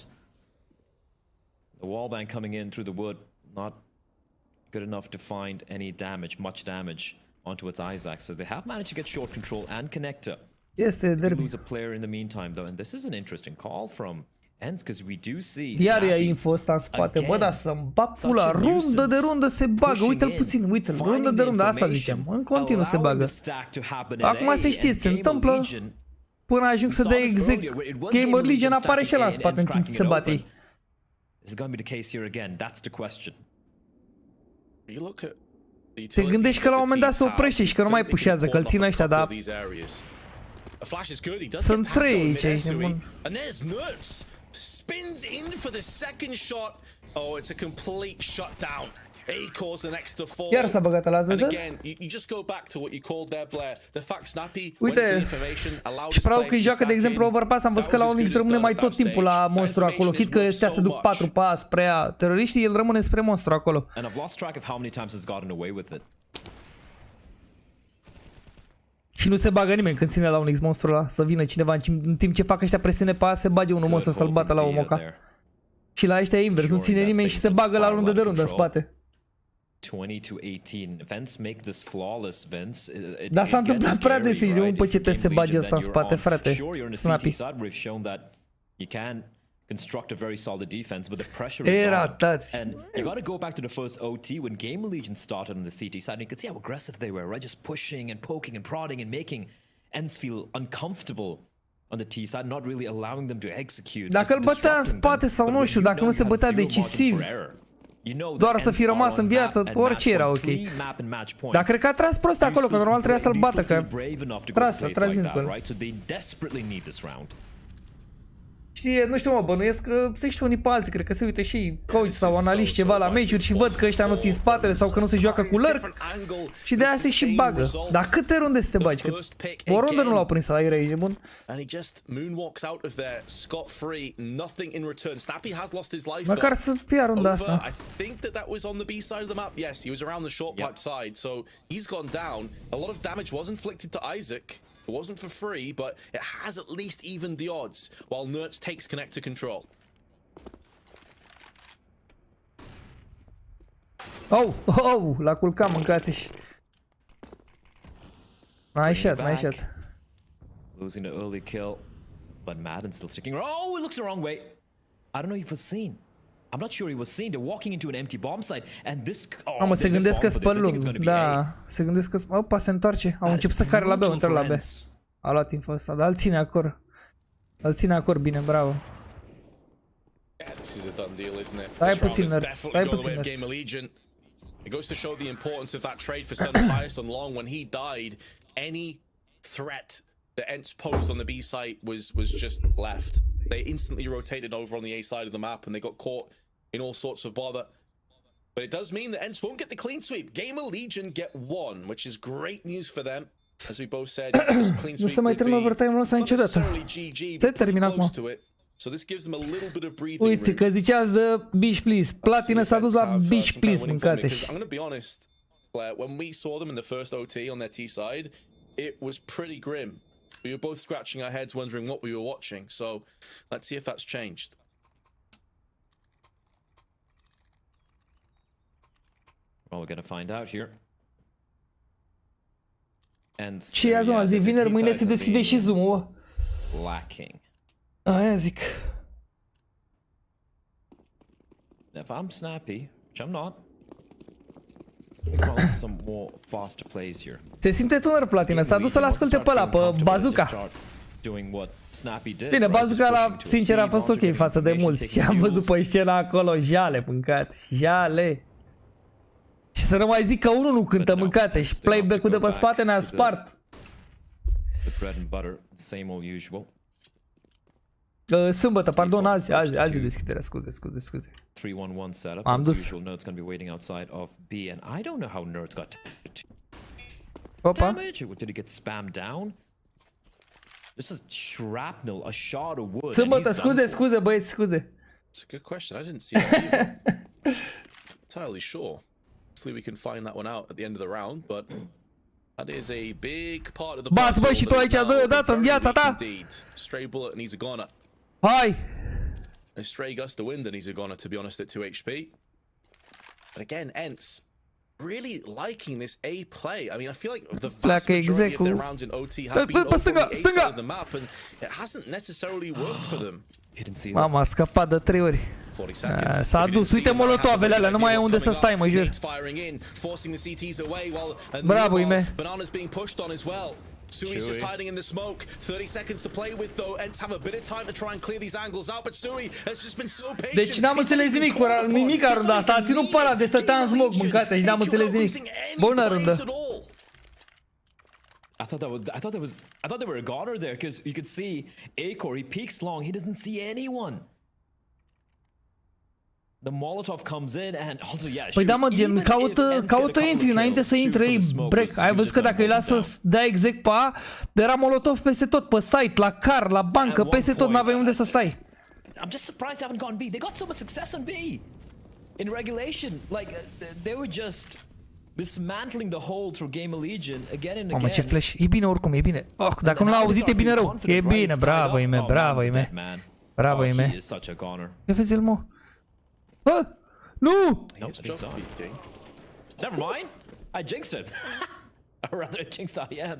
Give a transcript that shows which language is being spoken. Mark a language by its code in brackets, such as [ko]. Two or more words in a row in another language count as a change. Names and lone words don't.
[en] The wallbang coming in through the wood, not good enough to find any damage, much damage onto its Isaac. So they have managed to get short control and connector. [ro] Este derby. [en] Lose a player in the meantime, though, and this is an interesting call from Ents, because we do see. [ro] Iar ia info ăsta în spate, bă, da, să-mi bag pula, rundă de rundă se bagă, uite-l puțin, uite-l, rundă de rundă, asta ziceam, în continuu se bagă. Acum să știți, se întâmplă până ajung să dea exec. Gamerlegion apare și ăla în spate în timp ce se bate ei. [en] Is it going to be the case here again? That's the question. [ro] Te gândești că la un moment dat se oprește și că nu mai pușează, că îl țin ăștia, dar sunt 3 aici, nebun. [en] Spins in for the second shot. Oh, it's a complete shutdown. Acors the next to fall. [ro] Iar s-a băgat ăla, [en] And again, you just go back to what you called there, Blair. The fact Snappy [ro] uite, și vreau că joacă, de exemplu, Overpass, am văzut că la Onyx rămâne mai tot timpul la monstru acolo, chit că ăștia se duc 4 pas spre ea. Teroriștii, el rămâne spre monstru acolo. [en] And I've lost track of how many times he's gotten away with it. [ro] Și nu se bagă nimeni când ține la Onyx monstrul ăla, să vină cineva în timp ce fac ăștia presiune pe aia, se bage unul monstru să-l bată la omoca. Și la ăștia invers, nu ține nimeni și se bagă la rundă de rundă în spate. 20-18. [en] Vince make this flawless, Vince. [ro] Dar s-a întâmplat prea des, de un păcet să se bage ăsta în spate, frate. Snappy. [en] Construct a very solid defense, but the pressure is on. And you got to go back to the first OT when Gamerlegion started on the CT side, and you could see how aggressive they were, right? Just pushing and poking and prodding and making ENS feel uncomfortable on the T side, not really allowing them to execute. [ro] Dacă îl bătea în spate sau nu știu, dacă nu se bătea decisiv, doar să fi rămas în viață, orice era ok. Dar cred că a tras prost acolo, că normal trebuia să-l bată, că tras din până. Știi, nu știu, mă, bănuiesc că se știu unii pe alții, cred că se uite și coach sau analiști ceva la meciuri și văd că ăștia nu țin spatele sau că nu se joacă cu lurk și de aia se și bagă. Dar câte runde să te bagi? Că o rundă nu l-au prins la Ibraim, e bun? Măcar să fie runda asta. [en] It wasn't for free, but it has at least evened the odds while Nerds takes connector control. [ro] Oh, l-a culcat, mâncați-și. [en] Nice shot. Losing the early kill, but Madden still sticking around. Oh, it looks the wrong way. I don't know if he was seen. I'm not sure he was seen. They're walking into an empty bomb site, and this. [ro] Mă, se gândesc că spăl lung. Da, se gândesc că. Opa, se întoarce. Au început să care la B, au intrat la B. A luat info ăsta, dar îl ține acolo. Îl ține acolo bine, bravo. Stai puțin, Nerds. Stai puțin, Nerds. [en] It goes to show the importance of that trade for SeDaN on long. When he died, any threat the ENTS posed on the B site was just left. They instantly rotated over on the A side of the map and they got caught in all sorts of bother. But it does mean that ENTS won't get the clean sweep. Gamerlegion get one, which is great news for them. As we both said, this clean sweep would be not necessarily GG, but pretty close to it. So this gives them a little bit of breathing room. [ro] Uite că ziceați de Bitch Please. Platină s-a dus la Bitch Please, mâncați-și. [en] I'm going to be honest, Blair, when we saw them in the first OT on their T side, it was pretty grim. We were both scratching our heads wondering what we were watching. So let's see if that's changed. Well, we're going to find out here. And [ro] și azi, mă, zi vineri, mâine se deschide și Zoom-ul. [en] Lacking. [ro] Aia zic. [en] If I'm snappy, which I'm not, some more faster plays here. [ro] Se simte tânăr Platină, s-a dus să-l asculte pe ăla, pe Bazooka. Bine, Bazooka la sincer a fost ok față de mulți. Și am văzut pe scena acolo, jale, mâncați, jale. Și să nu mai zic că unul nu cântă, mâncați, și playback-ul de pe spate ne-a spart. Sâmbătă, pardon, azi e deschiderea, scuze. [en] 3-1-1 setup. [ro] Am dus. [en] Nerd's going to be waiting outside of B, and I don't know how Nerd's got [ro] Opa. [en] damage. Did he get spammed down? This is shrapnel, a shot of wood. [ro] Sâmbătă, scuze, băieți, scuze. [en] It's a good question. I didn't see that either. Entirely sure. Hopefully we can find that one out at the end of the round, but that is a big part of the [ro] Bați, băi, și tu aici dă-o în viața ta. [en] Stray bullet and he's a goner. [ro] Hai. [en] A stray gust of wind and he's a goner, to be honest, at 2 HP. But again, ENTS really liking this A play. I mean, I feel like the vast majority of their rounds in OT have been over on the A side of the map, and it hasn't necessarily worked for them. [ro] Mama, a scăpat de 3 ori. S-a dus, uite molotovele alea, nu mai e unde să stai, mă jur. Bravo, Ime. [en] Sui's just hiding in the smoke. 30 seconds to play with though. Ents have a bit of time to try and clear these angles out, but Sui has just been so patient. [ro] Deci n-am înțeles nimic în runda asta. A ținut pe ăla de stătea în smoke, mâncate, și n-am înțeles nimic. Bună rundă. [en] I thought they were a goner there because you could see Acor, he peeks long, he doesn't see anyone. The Molotov comes in and also yeah. [ro] Păi da, mă, gen, caută entry înainte să intre ei break. Ai văzut că dacă îi lasă să dea exec pe A, era Molotov peste tot, pe site, la car, la bancă, peste tot, n-aveai unde să stai. [en] I'm just surprised they haven't gone B. They got so much success on B. In regulation, like they were just dismantling the hole through Gamerlegion again and again. [ro] Mamă, ce flash. E bine oricum, e bine. Oh, dacă nu l-a auzit, e bine rău. E bine, bravo, Ime, bravo, Ime. Bravo, Ime. Ia vezi-l, mă. Nu! [en] Never mind. I jinxed him. Or rather, I jinxed IM.